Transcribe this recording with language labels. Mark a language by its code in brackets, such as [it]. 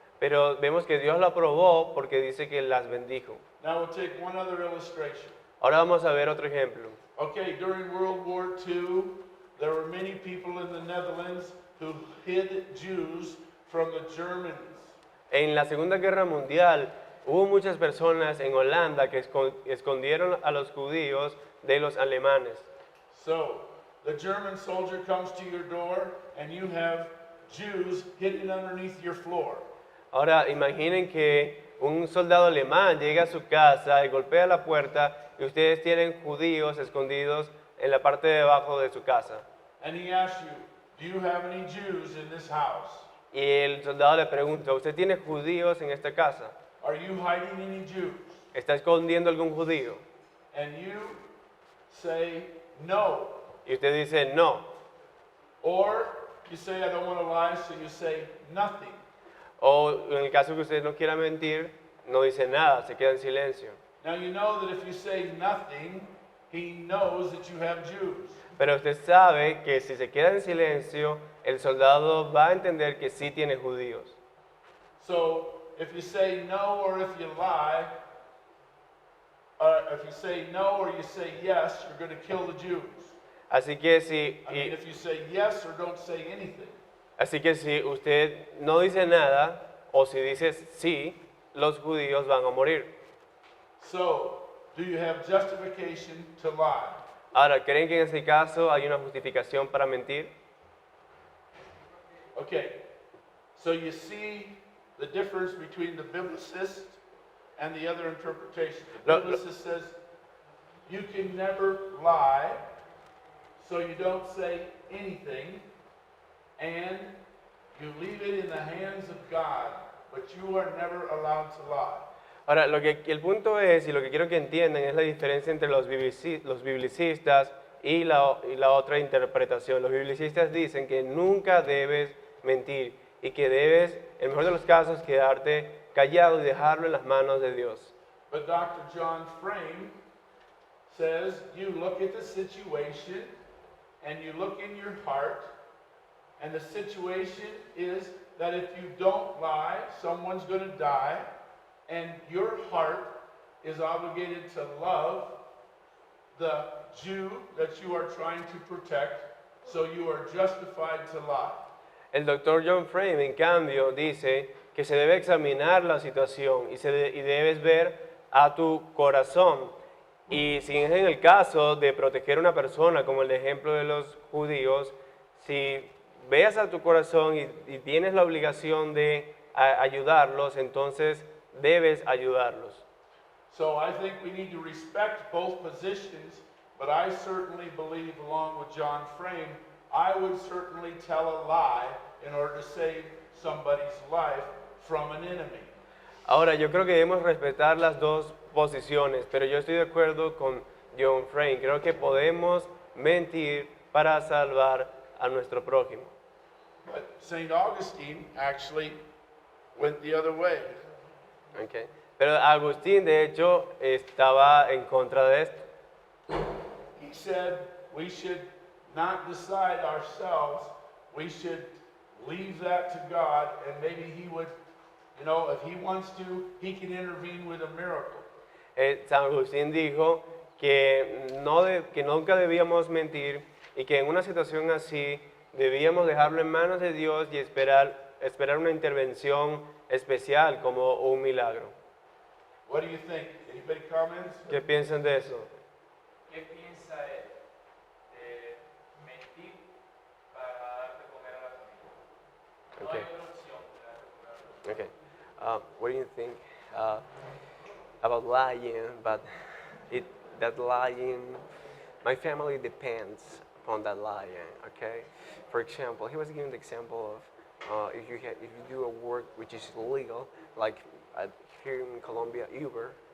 [es] Pero vemos que Dios lo aprobó porque dice que las bendijo. [en] Now we'll take one other illustration. [es] Ahora vamos a ver otro ejemplo. [en] Okay, during World War II, there were many people in the Netherlands who hid Jews from the Germans. [es] En la Segunda Guerra Mundial hubo muchas personas en Holanda que escondieron a los judíos de los alemanes. [en] So, the German soldier comes to your door and you have Jews hidden underneath your floor. [es] Ahora imaginen que un soldado alemán llega a su casa y golpea la puerta y ustedes tienen judíos escondidos en la parte de abajo de su casa. [en] And he asks you, do you have any Jews in this house? [es] Y el soldado le pregunta, ¿usted tiene judíos en esta casa? [en] Are you hiding any Jews? [es] ¿Está escondiendo algún judío? [en] And you say no. [es] Y usted dice, no. [en] Or you say, I don't want to lie, so you say nothing. [es] O en el caso que usted no quiera mentir, no dice nada, se queda en silencio. [en] Now you know that if you say nothing, he knows that you have Jews. [es] Pero usted sabe que si se queda en silencio, el soldado va a entender que sí tiene judíos. [en] So if you say no or if you lie, if you say no or you say yes, you're going to kill the Jews. [es] Así que si, [en] I mean, if you say yes or don't say anything. [es] así que si usted no dice nada o si dice sí, los judíos van a morir. [en] So, do you have justification to lie? [es] Ahora, ¿creen que en ese caso hay una justificación para mentir? [en] Okay, so you see the difference between the biblicist and the other interpretation. The [es] No, no. [en] biblicist says you can never lie, so you don't say anything, and you leave it in the hands of God, but you are never allowed to lie. [es] Ahora, el punto es, y lo que quiero que entiendan, es la diferencia entre los biblicistas y la otra interpretación. Los biblicistas dicen que nunca debes mentir y que debes, en el mejor de los casos, quedarte callado y dejarlo en las manos de Dios. [en] But Dr. John Frame says you look at the situation and you look in your heart, and the situation is that if you don't lie, someone's going to die, and your heart is obligated to love the Jew that you are trying to protect, so you are justified to lie. [es] El doctor John Frame, en cambio, dice que se debe examinar la situación y debes ver a tu corazón. Y si es en el caso de proteger a una persona, como el ejemplo de los judíos, si veas a tu corazón y tienes la obligación de ayudarlos, entonces debes ayudarlos. [en] So I think we need to respect both positions, but I certainly believe, along with John Frame, I would certainly tell a lie in order to save somebody's life from an enemy. [es] Ahora, yo creo que debemos respetar las dos posiciones, pero yo estoy de acuerdo con John Frame. Creo que podemos mentir para salvar a nuestro prójimo. [en] But St. Augustine actually went the other way. Okay. [es] Pero Agustín, de hecho, estaba en contra de esto. [en] He said we should not decide ourselves, we should leave that to God, and maybe He would, you know, if He wants to, He can intervene with a miracle. [es] San Agustín dijo que nunca debíamos mentir y que en una situación así debíamos dejarlo en manos de Dios y esperar una intervención especial como un milagro. [en] What do you think? Anybody comments? [es] ¿Qué piensan de eso? ¿Qué piensa él de mentir para dar de comer a la familia? No [en] Okay. [es] hay otra opción que dar de comer a la familia. [en] Okay. What do you think about lying? But that lying, my family depends upon that lying. Okay. For example, he was giving the example of if you do a work which is illegal, like here in Colombia, Uber.